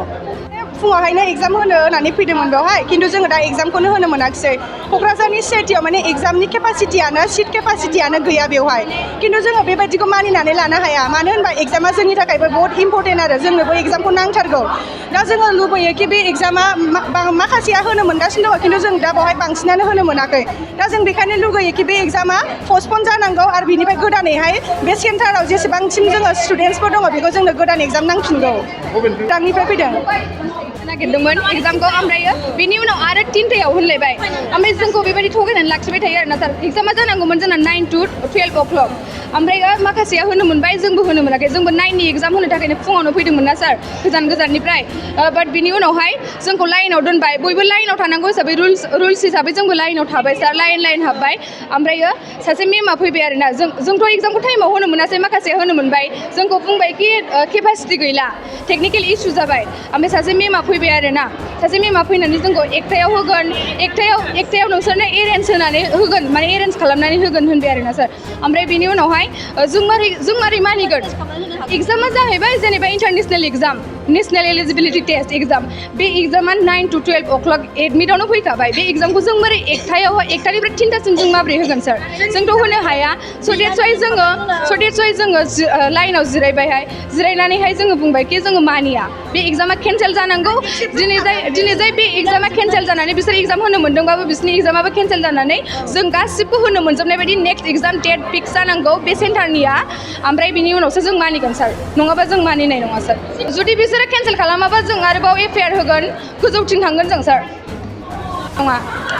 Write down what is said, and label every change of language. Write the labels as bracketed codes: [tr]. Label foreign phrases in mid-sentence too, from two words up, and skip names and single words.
[brx] फुङावहायनो एग्जाम होनो होननानै फैदोंमोन बेवहाय खिन्थु जोङो दा एग्जामखौनो होनो मोनाखिसै क'क्राझारनि सिआइटिआव माने एग्जामनि केपासिटियानो सिट केपासिटियानो गैया बेवहाय खिन्थु जोङो बेबायदिखौ मानिनानै लानो हाया मानो होनबा एग्जामा जोंनि थाखायबो बहुत इम्परटेन्ट आरो जोंनोबो एग्जामखौ नांथारगौ दा जोङो लुबैयो कि बे एग्जामा माखासेया होनो मोनगासिनो दङ खिन्थु जों दा बेवहाय बांसिनानो होनो मोनाखै दा जों बेखायनो लुगैयो कि बे एग्जामा पस्टपन जानांगौ आरो बिनिफ्राय गोदानैहाय बे सेन्टाराव जेसेबांसिम जोङो स्टुडेन्टसफोर दङ बेखौ जोंनो गोदान एग्जाम नांफिनगौ दांनिफ्राय फैदों नागिरदोंमोन एग्जामखौ ओमफ्रायो बेनि उनाव आरो 3टायाव होनलायबाय ओमफ्राय जोंखौ बेबायदि थगायनानै लाखिबाय थायो आरोना सार एग्जामा जानांगौमोन जोंना [en] 9 to 12 o'clock [brx] ओमफ्राय माखासेया होनो मोनबाय जोंबो होनो मोनाखै जोंबो 9नि एग्जाम होनो थाखायनो फुङावनो फैदोंमोन ना सार गोजाननिफ्राय बाट बिनि उनावहाय जोंखौ लाइनाव दोनबाय बयबो लाइनाव थानांगौ हिसाबै रुल्स हिसाबै जोंबो लाइनाव थाबाय सार लाइन हाबबाय ओमफ्रायो सासे मेमआ फैबाय आरोना जोंथ' एग्जामखौ टाइमाव होनो मोनासै माखासेया होनो मोनबाय जोंखौ बुंबाय कि केपासिटि गैला [en] technical issue [brx] जाबाय ओमफ्राय सासे मेमआ फैबाय आरोना सासे मेमआ फैनानै जोंखौ 1टायाव होगोन 1टायाव नोंसोरनो एरेन्ज होनानै होगोन माने एरेन्ज खालामनानै होगोन होनबाय आरोना सार ओमफ्राय बेनि उनावहाय जों मारै मानिगोन एग्जामा जाहैबाय जेनेबा [en] international exam national eligibility test exam [brx] बे एग्जामा [en] 9 to 12 o'clock [brx] एडमिटआवनो फैखाबाय बे एग्जामखौ जों मारै 1टानिफ्राय 3टासिम जों माबोरै होगोन सार जोंथ' होनो हाया [en] so that's why [brx] जोङो लाइनाव जिरायनानैहाय जोङो बुंबाय कि जोङो मानिया बे एग्जामा केन्सेल जानांगौ दिनै जाय बे एग्जामा केन्सेल जानानै बिसोर एग्जाम होनो मोन्दोंबाबो बिसोरनि एग्जामाबो केन्सेल जानानै जों गासिबो होनो मोनजोबनाय बायदि [en] next exam date fix [brx] जानांगौ बे सेन्टारनिया ओमफ्राय बिनि उनावसो जों मानिगोन सार नङाबा जों मानिनाय नङा सार जुदि बिसोरो केन्सेल खालामाबा जों आरोबाव एफआइआर होगोन गोजौथिं थांगोन जों सार नङा